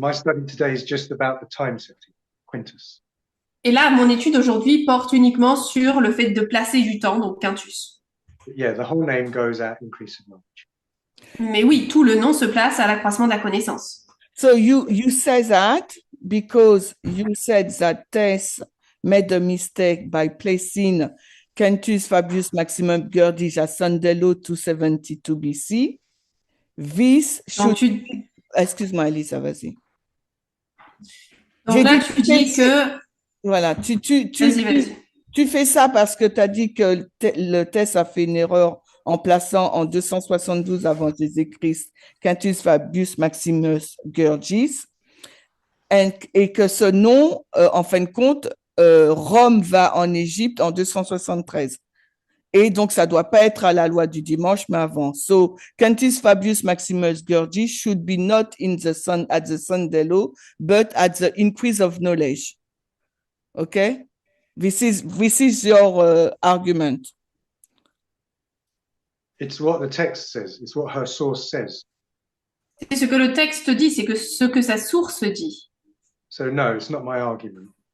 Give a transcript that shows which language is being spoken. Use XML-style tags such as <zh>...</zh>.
<en>My study today is just about the time setting, Quintus.</en> <fr>Et là, mon étude aujourd'hui porte uniquement sur le fait de placer du temps, donc Quintus.</fr> <en>But yeah, the whole name goes at increase of knowledge.</en> <fr>Mais oui, tout le nom se place à l'accroissement de la connaissance.</fr> <en>So you say that because you said that Tess made a mistake by placing Quintus Fabius Maximum Gurgis at Sandello 272 BC. This</en> <fr>Donc,</fr> <en>should...</en> <fr>Excuse-moi, Elisa, vas-y. Donc là, tu dis que... Voilà, Vas-y. Tu fais ça parce que tu as dit que le Tess a fait une erreur en plaçant en 272 avant Jésus-Christ Quintus Fabius Maximus Gurgis, et que ce nom, en fin de compte, Rome va en Égypte en 273. Et donc, ça ne doit pas être à la loi du dimanche, mais avant.</fr> <en>So, Quintus Fabius Maximus Gurgis should be not at the Sandello, but at the increase of knowledge. Okay? This is your argument. It's what the text says. It's what her source says.</en> <fr>C'est ce que le texte dit, c'est que ce que sa source dit.</fr> <en>So no, it's not my argument.</en>